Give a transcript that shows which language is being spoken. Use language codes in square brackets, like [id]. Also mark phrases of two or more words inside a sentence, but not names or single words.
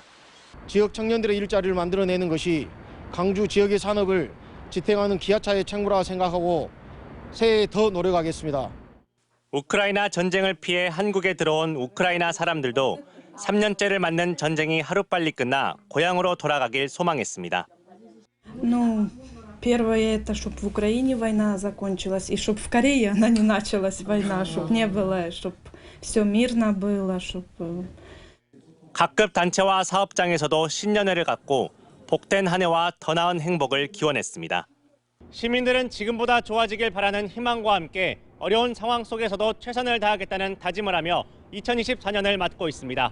[ko] 지역 청년들의 일자리를 만들어내는 것이 광주 지역의 산업을 지탱하는 기아차의 책무라 생각하고 새해에 더 노력하겠습니다. 우크라이나 전쟁을 피해 한국에 들어온 우크라이나 사람들도 3년째를 맞는 전쟁이 하루빨리 끝나 고향으로 돌아가길 소망했습니다. [ru] Первое это, чтобы в Украине война закончилась, и чтобы в Корее она не началась война, чтобы не было, чтобы все мирно было, чтобы. [ko] 각급 단체와 사업장에서도 신년회를 갖고 복된 한 해와 더 나은 행복을 기원했습니다. 시민들은 지금보다 좋아지길 바라는 희망과 함께 어려운 상황 속에서도 최선을 다하겠다는 다짐을 하며 2024년을 맞고 있습니다.